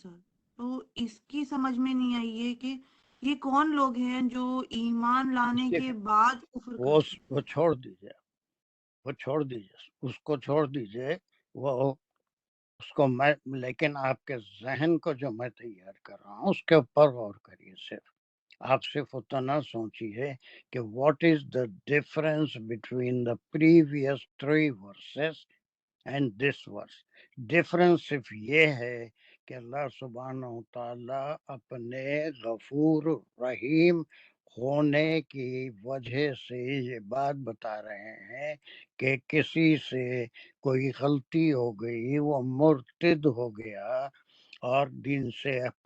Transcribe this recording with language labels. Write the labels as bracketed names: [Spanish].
[Urdu] سر تو اس کی سمجھ میں نہیں آئی ہے کہ یہ کون لوگ ہیں جو ایمان لانے کے بعد کفر کرتے ہیں. وہ چھوڑ دیجئے، اس کو چھوڑ دیجئے. وہ اس کو میں، لیکن آپ کے ذہن کو جو میں تیار کر رہا ہوں اس کے اوپر غور کریے. آپ صرف اتنا سوچیے کہ [English] What is the difference between the previous 3 verses and this verse. [Urdu] Difference صرف یہ ہے کہ اللہ سبحانہ وتعالی اپنے غفور رحیم ہونے کی وجہ سے یہ بات بتا رہے ہیں کہ کسی سے کوئی غلطی ہو گئی، وہ مرتد ہو گیا اور دین سے